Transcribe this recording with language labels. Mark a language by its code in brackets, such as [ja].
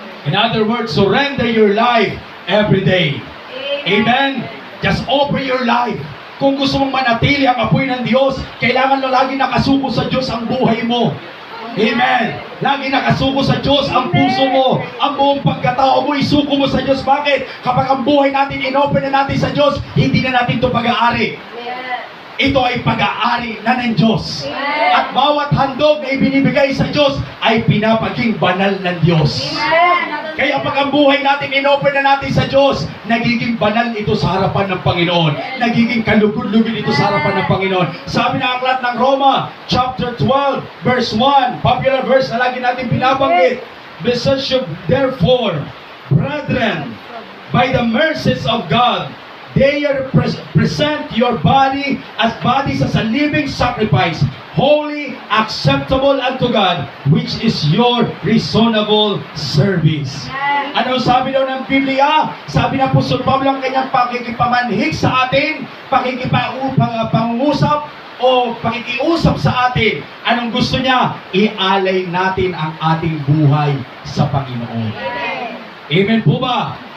[en] In other words, surrender your life every day. Amen? Just offer your life. [tl] Kung gusto mong manatili ang apoy ng Diyos, kailangan mo lagi nakasuko sa Diyos ang buhay mo. Amen. Lagi nakasuko sa Diyos ang puso mo, ang buong pagkatao mo, isuko mo sa Diyos. Bakit? Kapag ang buhay natin, in-open na natin sa Diyos, hindi na natin ito pag-aari. Ito ay pag-aari na ng Diyos. At bawat handog na ibinibigay sa Diyos ay pinapaging banal ng Diyos. Kaya pag ang buhay natin, in-open na natin sa Diyos, nagiging banal ito sa harapan ng Panginoon. Nagiging kalugod-lugod ito sa harapan ng Panginoon. Sabi ng aklat ng Roma, chapter 12, verse 1, popular verse na lagi natin pinabanggit. [en] Therefore, brethren, by the mercies of God, they are present your bodies as a living sacrifice, holy, acceptable unto God, which is your reasonable service. [tl] Ano sabi daw ng Biblia? Sabi ng Apostol Pablo ang kanyang pakikipamanhik sa atin, pangungusap o pakikiusap sa atin. Anong gusto niya? Ialay natin ang ating buhay sa Panginoon. Amen po ba?